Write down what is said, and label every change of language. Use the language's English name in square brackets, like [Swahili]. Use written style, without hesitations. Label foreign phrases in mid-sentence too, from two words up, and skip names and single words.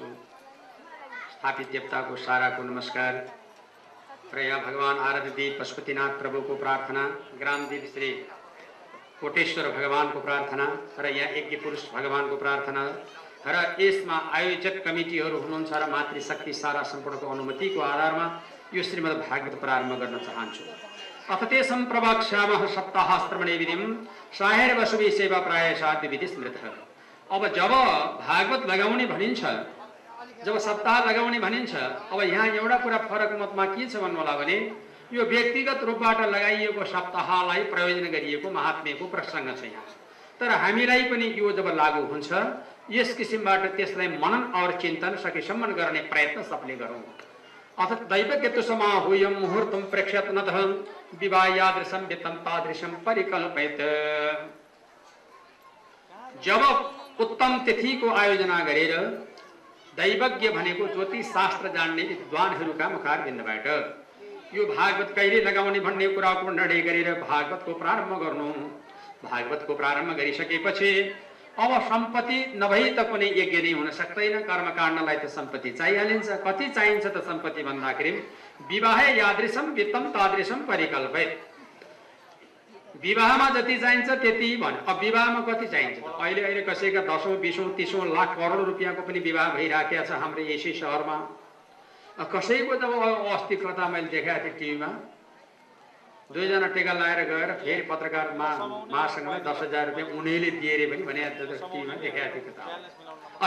[Nepali] स्थापित देवताको साराको नमस्कार र यहाँ भगवान आराध्यदेव पशुपतिनाथ प्रभुको प्रार्थना, ग्रामदेव श्री कोटेश्वर भगवानको प्रार्थना र यहाँ यज्ञ पुरुष भगवानको प्रार्थना र यसमा आयोजक कमिटीहरू हुनुहुन्छ र मातृशक्ति सारा सम्पूर्णको अनुमतिको आधारमा यो श्रीमद् भागवत प्रारम्भ गर्न चाहन्छु। [Sanskrit] अथ तेषां प्रवक्ष्यामः सप्ताह श्रवणे विधिं साहेर्वशुभे सेवा प्रायसाद्य विधि स्मृतः। [Nepali] अब जब भागवत लगाउने भनिन्छ, जब सप्ताह लगाउने भनिन्छ, अब यहाँ एउटा कुरा फरक मतमा के छ भन्नु होला भने यो व्यक्तिगत रूपबाट लगाइएको सप्ताहलाई प्रयोजन गरिएको महात्म्यको प्रसङ्ग छ यहाँ। तर हामीलाई पनि यो जब लागू हुन्छ यस किसिमबाट त्यसलाई मनन और चिन्तन सकेसम्म गर्ने प्रयत्न सबले गरौँ। [Sanskrit] अथ दैवज्ञ समाहूयं मुहूर्तं प्रेक्ष्यत नतः विवाह यादृशं वित्तं तादृशं परिकल्पयत। [Nepali] जब उत्तम तिथिको आयोजना गरेर दैवज्ञ भनेको ज्योतिष शास्त्र जान्ने विद्वानहरूका मुखारबिन्दबाट यो भागवत कहिले लगाउने भन्ने कुराको निर्णय गरेर भागवतको प्रारम्भ गर्नु। भागवतको प्रारम्भ गरिसकेपछि अब सम्पत्ति नभई त कुनै यज्ञ नै हुन सक्दैन। कर्मकाण्डलाई त सम्पत्ति चाहिहालिन्छ। कति चाहिन्छ त सम्पत्ति भन्दाखेरि [Sanskrit] विवाह यादृशं वित्तं तादृशं परिकल्पयत। [Nepali] विवाहमा जति चाहिन्छ त्यति भन्यो। अब विवाहमा कति चाहिन्छ त? अहिले अहिले कसैका 10औं 20औं 30औं लाख करोड रुपियाँको पनि विवाह भइराखेको छ हाम्रो यसै सहरमा। कसैको त अस्ति कता मैले देखाएको थिएँ टिभीमा, 2 जना टेका लगाएर गएर फेरि पत्रकार महासँगलाई 10,000 रुपियाँ उनीले दिए रे पनि भने टिभीमा देखाएको थियो त।